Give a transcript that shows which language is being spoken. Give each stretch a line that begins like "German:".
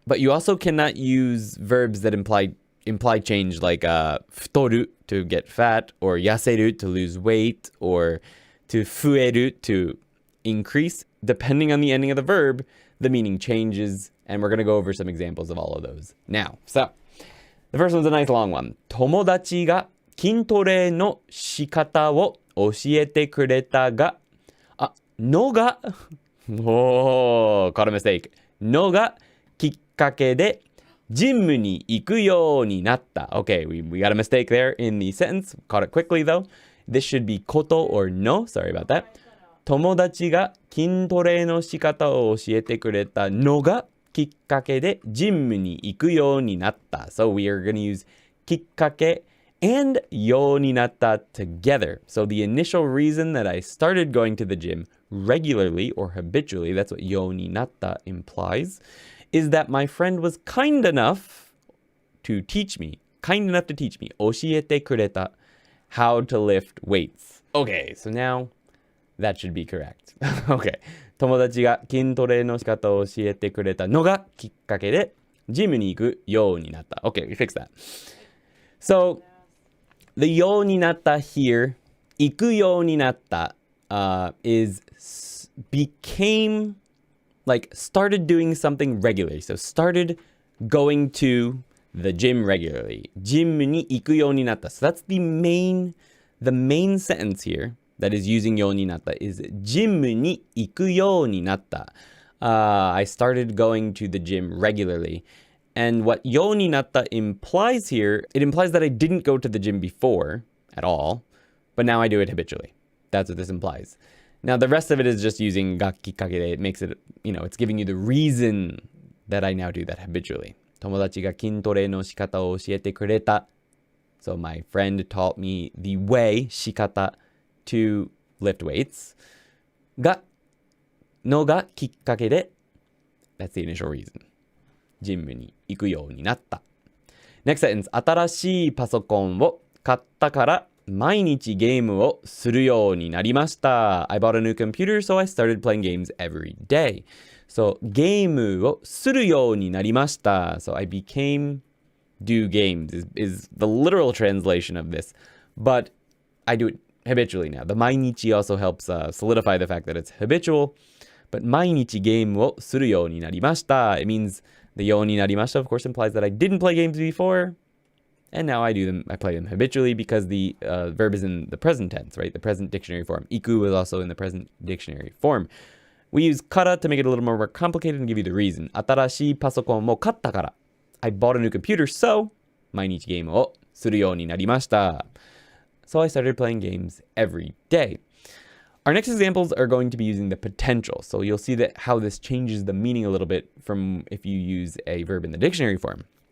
English: But you also cannot use verbs that imply change, like 太る to get fat, or 痩せる to lose weight, or to 増える to increase. Depending on the ending of the verb, the meaning changes, and we're going to go over some examples of all of those now. So, the first one's a nice long one.
Japanese: 友達が筋トレの仕方を教えてくれたが、のが
English: caught a mistake.
Japanese: のがきっかけでジムに行くようになった。
English: Okay, we got a mistake there in the sentence. Caught it quickly though. This should be こと or no. Sorry about that.
Japanese: 友達が筋トレの仕方を教えてくれたのがきっかけでジムに行くようになった。
English: So we are going to use きっかけand ようになった together. So the initial reason that I started going to the gym regularly or habitually, that's what ようになった implies, is that my friend was kind enough to teach me,
Japanese: 教えてくれた
English: how to lift weights. Okay, so now that should be correct. Okay.
Japanese: 友達が筋トレの仕方を教えてくれたのがきっかけでジムに行くようになった。
English: Okay, we fixed that. So, the ようになった here,
Japanese: 行くようになった
English: is became like started doing something regularly. So, started going to the gym regularly.
Japanese: ジムに行くようになった.
English: So, that's the main sentence here. That is using ようになった is
Japanese: ジムに行くようになった。
English: I started going to the gym regularly. And what ようになった implies here, it implies that I didn't go to the gym before at all, but now I do it habitually. That's what this implies. Now, the rest of it is just using がきっかけで it makes it, it's giving you the reason that I now do that habitually.
Japanese: 友達が筋トレの仕方を教えてくれた.
English: So my friend taught me the way, 仕方, to lift weights
Japanese: のがきっかけで
English: that's the initial reason
Japanese: ジムに行くようになった。
English: Next sentence
Japanese: 新しいパソコンを買ったから毎日ゲームをするようになりました。
English: I bought a new computer so I started playing games every day.
Japanese: So ゲームをするようになりました。
English: So I became do games is the literal translation of this, but I do it habitually now. The 毎日 also helps solidify the fact that it's habitual.
Japanese: But 毎日ゲームをするようになりました.
English: It means the ようになりました of course implies that I didn't play games before. And now I play them habitually because the verb is in the present tense, right? The present dictionary form. 行く is also in the present dictionary form. We use から to make it a little more complicated and give you the reason.
Japanese: 新しいパソコンを買ったから.
English: I bought a new computer, so
Japanese: 毎日ゲームをするようになりました.
English: So I started playing games every day. Our next examples are going to be using the potential. So you'll see that how this changes the meaning a little bit from if you use a verb in the dictionary form.